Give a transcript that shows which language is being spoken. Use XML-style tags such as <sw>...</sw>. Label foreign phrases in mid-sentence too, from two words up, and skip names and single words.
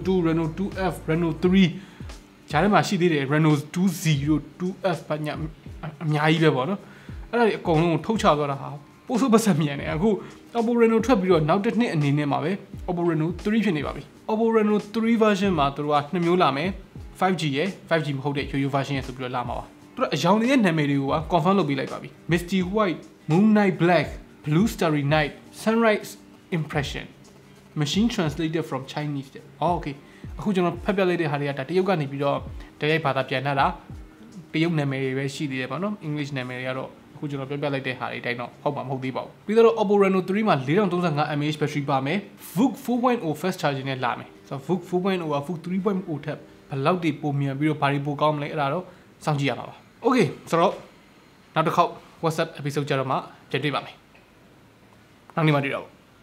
<my>Reno 2F Reno 3 ဂျားထဲမှာရှိသေးတယ် Reno 2.0 2F ဘာညာအများကြီးပဲပေါ့နော်အဲ့ဒါတွေအကုန်လုံးကိုထုတ်ချသွားတာဟာပို့စပတ်မြန်တယ်အခု Oppo Reno ထွက်ပြီးတော့နောက်တစ်နှစ်အနေနဲ့မှာပဲ Oppo Reno 3 ဖြစ်နေပါပြီ Oppo Reno 3 version မှာသူတို့က2မျိုးလာမယ် 5G ရဲ့ 5G မဟုတ်တဲ့ UU version ရဲ့ဆိုပြီးတော့လာမှာပါသူတို့အရောင်တွေရဲ့နာမည်တွေကိုက confirm လုပ်ပေး လိုက်ပါပြီ Misty White Moonlight Black Blue Starry Night Sunrise Impression</my> <en>Machine translated from Chinese</en> <my>တဲ့ Okay အခုကျွန်တော်ဖတ်ပြလိုက်တဲ့ဟာတွေကဒါတရုတ် ကနေပြီးတော့တရိုက်ဘာသာပြန်လာတာတရုတ်နာမည်တွေပဲရှိသေးတယ်ပေါ့နော် English နာမည်တွေကတော့အခုကျွန်တော်ပြပြလိုက်တဲ့ဟာတွေအတိုင်းတော့ဟုတ်မှာမဟုတ်သေးပါဘူးပြီးတော့ Oppo Reno 3 မှာ 4035mAh battery ပါမယ် VOOC 4.0</my> <en>fast charging</en> <my>နဲ့လာမယ်ဆိုတော့ VOOC 4.0 က VOOC 3.0 ထက်ဘယ်လောက်တွေပိုမြန်ပြီးတော့ဘာတွေပိုကောင်းမလဲအဲ့ဒါတော့စောင့်ကြည့်ရမှာပါ Okay ဆိုတော့နောက်တစ်ခေါက် WhatsApp episode ကြတော့မှပြန်တွေ့ပါမယ်နောက်နေ့မှတွေ့တော့</my>